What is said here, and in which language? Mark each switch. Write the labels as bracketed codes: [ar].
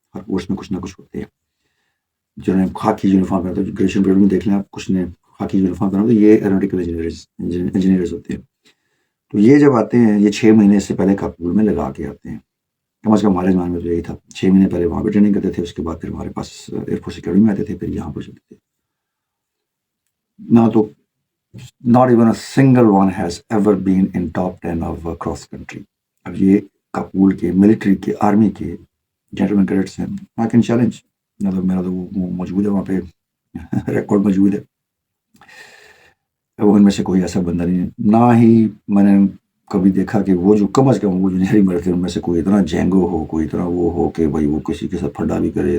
[ur] ہر course میں کچھ نہ کچھ ہوتے ہیں. جنہوں نے خاکی یونیفارم پہنا, تو گریجویشن پیریڈ میں دیکھ لیں آپ, کچھ نے خاکی یونیفارم پہنا, تو یہ ایروناٹیکل انجینئرز ہوتے ہیں. تو یہ جب آتے ہیں, یہ 6 مہینے سے پہلے کاکول میں لگا کے آتے ہیں. کم از کم ہمارے زمانے میں تو یہی تھا, 6 مہینے پہلے وہاں پہ ٹریننگ کرتے تھے, اس کے بعد پھر ہمارے پاس ایئر فورس اکیڈمی میں آتے تھے, پھر یہاں پر چلتے تھے. نہ تو [en] not even a single one has ever been in top 10 of cross country. [ur] اب یہ کاکول کے, ملٹری کے, آرمی کے جینٹلمین کریڈٹس ہیں. [en] I can challenge, [ur] مطلب میرا تو وہ موجود ہے وہاں پہ, ریکارڈ موجود ہے. وہ ان میں سے کوئی ایسا بندہ نہیں ہے, نہ ہی میں نے کبھی دیکھا کہ وہ جو کم از کم وہ جو نہری مرد تھے ان میں سے کوئی اتنا جینگو ہو, کوئی اتنا وہ ہو کہ بھائی وہ کسی کے ساتھ پھڈا بھی کرے.